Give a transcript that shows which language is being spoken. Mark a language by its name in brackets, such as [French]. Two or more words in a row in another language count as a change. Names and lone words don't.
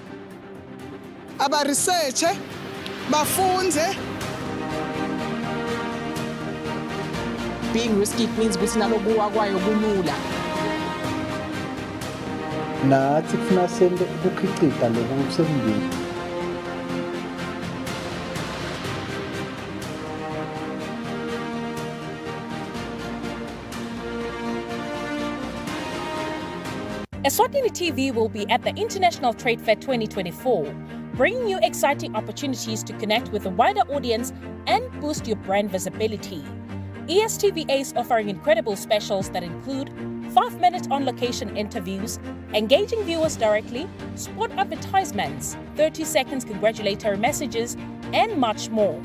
[Swati] aba research bafunze. [English] Being risky means [Swati] ukuthi nalokuwa kwayo kulula. Nathi kufuna sende ukukhicita lokhu kusembili. [English] Eswatini TV will be at the International Trade Fair 2024, bringing you exciting opportunities to connect with a wider audience and boost your brand visibility. ESTVA is offering incredible specials that include 5-minute on-location interviews, engaging viewers directly, spot advertisements, 30 seconds congratulatory messages, and much more.